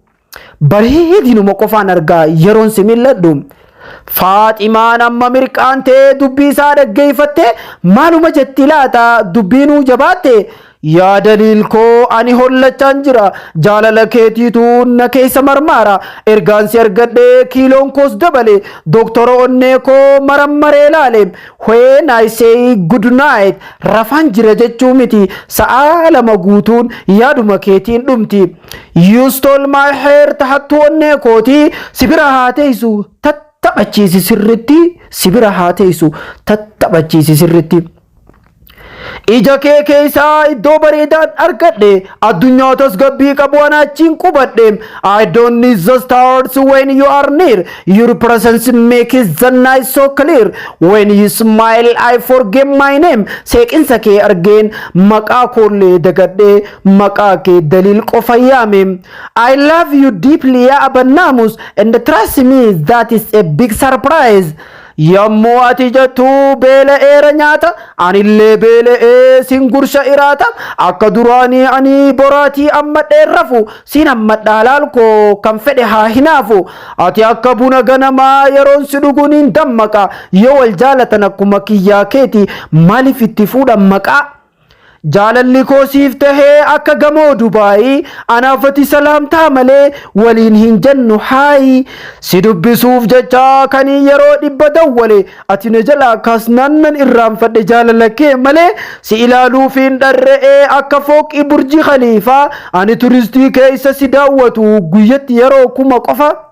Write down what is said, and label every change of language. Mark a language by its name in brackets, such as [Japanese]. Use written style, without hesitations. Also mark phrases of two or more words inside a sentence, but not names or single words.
[Oromo] bareedinuma qofaan argaa yeroon si milladhu Faaximaan amma mirqaantee dubbii isaa dhaggeeffatte maaluma jetti laata dubbiinuu jabaatte yaa daliil koo ani hollachaan jira jaalala keetiitu na keessa marmaara ergaan si argadhee kiiloon koos dabale doktora onnee koo marammaree laale [English] when I say good night [Oromo] rafaan jira jechuu miti sa'a lama guutuun yaaduma keetiin dhumti [English] you stole my hair [Oromo] tahattu onnee kooti sibira haa teessu tattabachiisi sirritti sibira haa teessu tattabachiisi sirritti ija kee keessaa iddoo bareedaan argadhe addunyaa tasgabbii qabu waan achiin qubadhe [English] I don't need the stars when you are near your presence makes the night so clear when you smile I forget my name [Oromo] seeqinsa kee argeen maqaa koollee dagadhe maqaa kee daliil qofa yaame [English] I love you deeply [Oromo] yaa abannaamus [English] and trust me that is a big surprise [Oromo] yammoo ati jettu beela'eera nyaata anillee beela'ee sin gursha iraata akka duraanii ani boraatii amma dheerrafu sin ammadhaa laalkoo kan fedhe haa hinaafu ati akka buna ganamaa yeroon si dhuguun hin dammaqa yoo wal jaalatan akkuma kiyyaa keeti maaliif itti fuudhan maqaa jaalalli koo siif tahee akka gamoo Dubaayii anaafati salaamtaa malee waliin hin jennu haayi si dubbisuuf jecha kanii yeroo dhibba dawwale ati na jalaa kaas naannan irraanfadhe jaalala kee malee si ilaaluuf hin dharre'ee akka fooqii burjii khaliifaa ani turistii keessa si daawwatu guyyatti yeroo kuma qofa